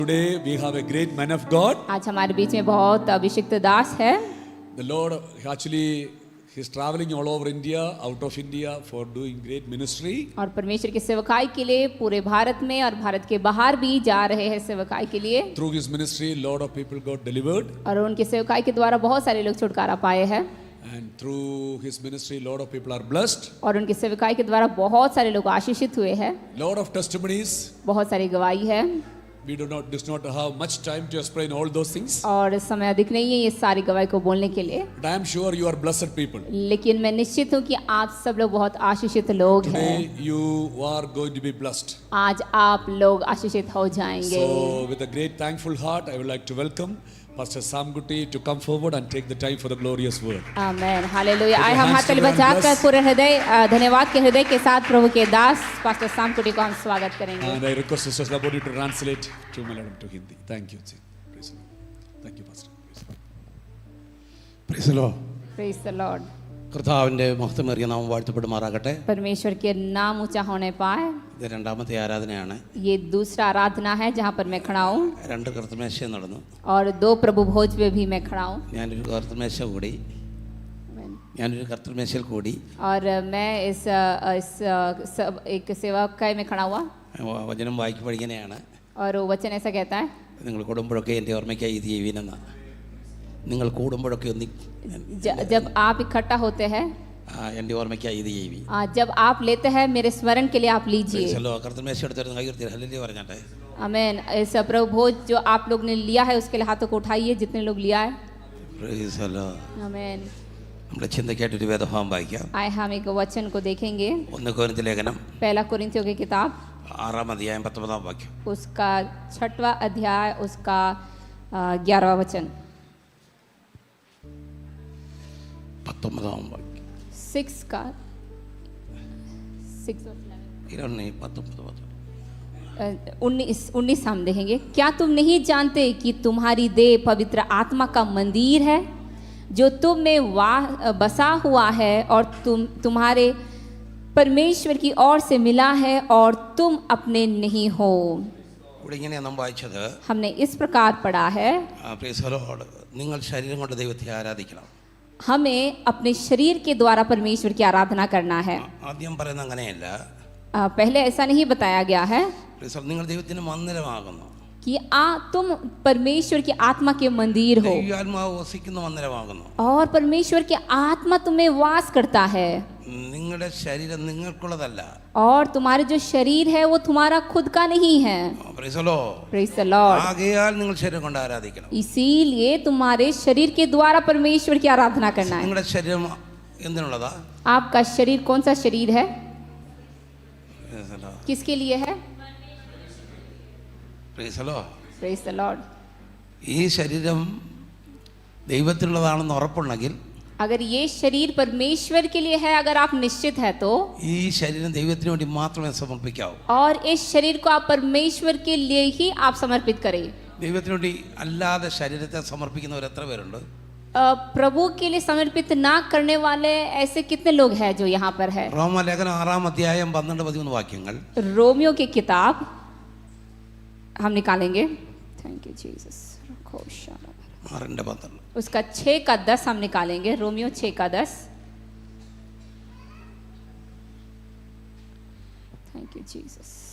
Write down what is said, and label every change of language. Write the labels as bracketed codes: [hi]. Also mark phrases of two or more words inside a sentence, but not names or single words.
[en] Today we have a great man of God. [hi] आज हमारे बीच में बहुत अभिषिक्त दास है. [en] The Lord actually he's traveling all over India, out of India for doing great ministry. [hi] और परमेश्वर की सेवकाई के लिए पूरे भारत में और भारत के बाहर भी जा रहे हैं सेवकाई के लिए. [en] Through his ministry, lot of people got delivered. [hi] और उनकी सेवकाई के द्वारा बहुत सारे लोग छुटकारा पाए हैं. [en] And through his ministry, lot of people are blessed. [hi] और उनकी सेवकाई के द्वारा बहुत सारे लोग आशीषित हुए हैं. [en] Lot of testimonies. [hi] बहुत सारी गवाही है. [en] We do not have much time to explain all those things. [hi] और समय अधिक नहीं है ये सारी गवाही को बोलने के लिए. [en] But I am sure you are blessed people. [hi] लेकिन मैं निश्चित हूँ कि आप सब लोग बहुत आशीषित लोग हैं. [en] Today you are going to be blessed. [hi] आज आप लोग आशीषित हो जाएंगे. [en] So with a great thankful heart, I would like to welcome Pastor Sam Gutti to come forward and take the time for the glorious word. [hi] आमेन, हालेलुया. आए हम हाथ ताली बजाकर पूरे हृदय धन्यवाद के हृदय के साथ प्रभु के दास पास्टर साम कुटी को हम स्वागत करेंगे. [en] And I request Sister Labodi to translate to Malayalam to Hindi. Thank you. Praise the Lord. Thank you, Pastor. Praise the Lord. Praise the Lord. [ml] കർത്താവിൻ്റെ മഹത്വമേറിയ നാമം വാഴ്ത്തപ്പെടുമാറാകട്ടെ. [hi] परमेश्वर के नाम ऊंचा होने पाए. [ml] ഇത് രണ്ടാമത്തെ ആരാധനയാണ്. [hi] ये दूसरा आराधना है जहाँ पर मैं खड़ा हूँ. [ml] രണ്ട് കർത്തൃമേശ നടന്നു. [hi] और दो प्रभु भोज पे भी मैं खड़ा हूँ. [ml] ഞാനൊരു കർത്തൃമേശയിൽ കൂടി. [hi] और मैं इस एक सेवकाई में खड़ा हुआ. [ml] വചനം വായിക്കുമ്പോൾ ഇങ്ങനെയാണ്. [hi] और वो वचन ऐसा कहता है. [ml] നിങ്ങൾ കൂടുമ്പോഴൊക്കെ എൻ്റെ ഓർമ്മയ്ക്കായി ഇത് ചെയ്യുവീനെന്ന. നിങ്ങൾ കൂടുമ്പോഴൊക്കെ ഒന്ന് [hi] जब आप इकट्ठा होते हैं [ml] എൻ്റെ ഓർമ്മയ്ക്കായി ഇത് ചെയ്യുവി. [hi] जब आप लेते हैं मेरे स्मरण के लिए आप लीजिए. [ml] കർത്തൃമേശ എടുത്തിരുന്ന കൈ ഉയർത്തി ഹല്ലേലൂയ പറഞ്ഞാട്ടെ. [hi] आमेन. इस प्रभु भोज जो आप लोग ने लिया है उसके लिए हाथों को उठाइए जितने लोग लिया है. [en] Praise the Lord. [hi] आमेन. [ml] നമ്മുടെ ചിന്തയ്ക്കായിട്ടൊരു വേദഭാഗം വായിക്കാം. [hi] आए हम एक वचन को देखेंगे. [ml] 1 കൊരിന്ത്യർ ലേഖനം [hi] पहला कुरिन्थियों की किताब [ml] 6 അധ്യായം 19 വാക്യം. [hi] उसका 6वां अध्याय उसका 11वां वचन. [ml] 19 वाक्य. [hi] 6 का 6 19 हम देखेंगे. क्या तुम नहीं जानते कि तुम्हारी देह पवित्र आत्मा का मंदिर है जो तुम में बसा हुआ है और तुम्हारे परमेश्वर की ओर से मिला है और तुम अपने नहीं हो. हमने इस प्रकार पढ़ा है. [ml] നിങ്ങൾ ശരീരം കൊണ്ട് ദൈവത്തെ ആരാധിക്കണം. [hi] हमें अपने शरीर के द्वारा परमेश्वर की आराधना करना है. [ml] ആദ്യം പറയുന്നത് അങ്ങനെയല്ല. [hi] पहले ऐसा नहीं बताया गया है [ml] നിങ്ങൾ ദൈവത്തിന്റെ മന്ദിരമാകുന്നു. [hi] कि तुम परमेश्वर की आत्मा के मंदिर हो [ml] ആത്മാവ് വസിക്കുന്ന മന്ദിരമാകുന്നു. [hi] और परमेश्वर की आत्मा तुम्हें वास करता है. [ml] നിങ്ങളുടെ ശരീരം നിങ്ങൾക്കുള്ളതല്ല. [hi] और तुम्हारे जो शरीर है वो तुम्हारा खुद का नहीं है. [en] Praise the Lord. [ml] ആകയാൽ നിങ്ങൾ ശരീരം കൊണ്ട് ആരാധിക്കണം. [hi] इसीलिए तुम्हारे शरीर के द्वारा परमेश्वर की आराधना करना है. [ml] നിങ്ങളുടെ ശരീരം എന്തിനുള്ളതാ? [hi] आपका शरीर कौन सा शरीर है? किसके लिए है? [en] Praise the Lord. [ml] ഈ ശരീരം ദൈവത്തിനുള്ളതാണെന്ന് ഉറപ്പുണ്ടെങ്കിൽ, [hi] अगर ये शरीर परमेश्वर के लिए है, अगर आप निश्चित है तो [ml] ഈ ശരീരം ദൈവത്തിന് വേണ്ടി മാത്രമേ സമർപ്പിക്കാവൂ. [hi] और इस शरीर को आप परमेश्वर के लिए ही आप समर्पित करें. [ml] ദൈവത്തിന് വേണ്ടി അല്ലാതെ ശരീരത്തെ സമർപ്പിക്കുന്നവർ എത്ര പേരുണ്ട്? [hi] प्रभु के लिए समर्पित ना करने वाले ऐसे कितने लोग हैं जो यहाँ पर है. [ml] റോമാലേഖനം 6 അധ്യായം 12-13 വാക്യങ്ങൾ. [hi] रोमियो की किताब हम निकालेंगे. [en] Thank you Jesus. [hi] उसका 6 का 10 हम निकालेंगे. रोमियो 6 का 10. [en] Thank you Jesus.